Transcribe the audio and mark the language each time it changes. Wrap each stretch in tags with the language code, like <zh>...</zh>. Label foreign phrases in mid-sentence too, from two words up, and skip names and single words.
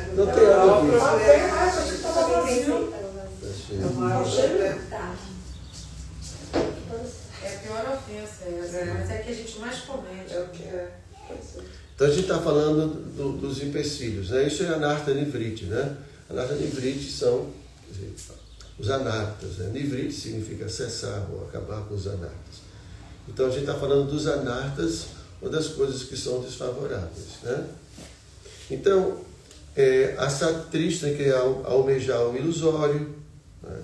<pt>Não tem nada disso. É o maior problema. É a pior ofensa essa, mas é que a gente mais comete. É o que é. Então a gente está falando dos empecilhos, né? Isso é</pt> <sa>anartha nivriti,</sa> <pt>né?</pt> <sa>Anarta Nivriti</sa> <pt>são, quer dizer, os anartas. Né? Nivriti significa cessar ou acabar com os anartas. Então a gente está falando dos anartas, uma das coisas que são desfavoráveis. Né? Então, a Satrishna, que é almejar o ilusório, né?</pt>